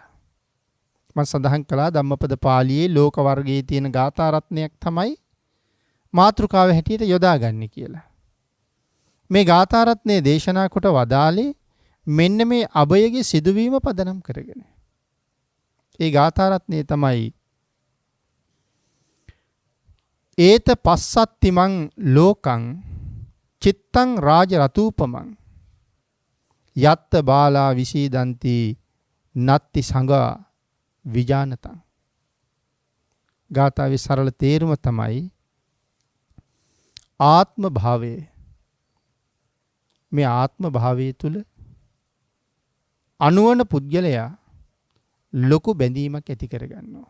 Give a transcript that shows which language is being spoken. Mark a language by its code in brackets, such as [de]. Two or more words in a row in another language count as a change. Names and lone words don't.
[si] මම සඳහන් කළා ධම්මපද පාළියේ ලෝක වර්ගයේ තියෙන ගාථා රත්නයක් තමයි මාතෘකාව හැටියට යොදාගන්නේ කියලා. මේ ගාථා රත්නයේ දේශනා කොට වදාලේ මෙන්න මේ අබයගේ සිදුවීම පදනම් කරගෙන. ඒ ගාථා රත්නයේ තමයි [pi] ඒත පස්සත්තිමන් ලෝකං චිත්තං රාජ රතූපමං යත්ත බාලා විසීදන්ති නත්ති සංගා විජානතං. [si] ගාථාවේ සරල තේරුම තමයි ආත්ම භාවය. මේ ආත්ම භාවය තුල අනුවන පුද්ගලයා ලොකු බැඳීමක් ඇති කරගන්නවා.